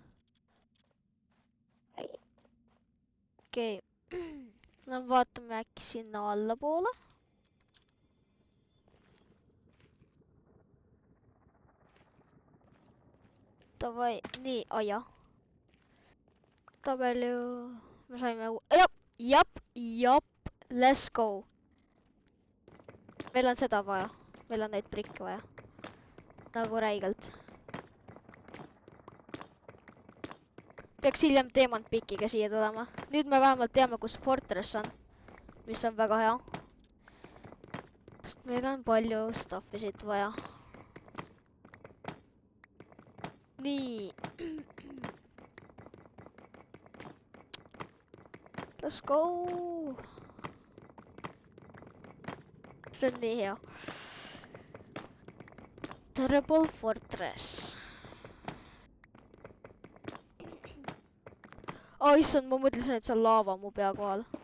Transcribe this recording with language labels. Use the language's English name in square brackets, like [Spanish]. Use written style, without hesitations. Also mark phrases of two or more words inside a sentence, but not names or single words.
[Estonian] Okei, no vaatame äkki sinna allapoole. Davai, nii, jah. Tabelu, me saime, jap, [English] let's go. [Estonian] Meil on seda vaja, meil on neid brikke vaja. Nagu räigelt. Peaks hiljem teemantpikiga siia tulema. Nüüd me vähemalt teame, kus fortress on. Mis on väga hea. Sest meil on palju stuffi siit vaja. Nii. [English] Let's go. [Estonian] See on nii hea. [English] Terrible Fortress. [Estonian] Oh, issand, ma mõtlesin, et see on laava mu pea kohal.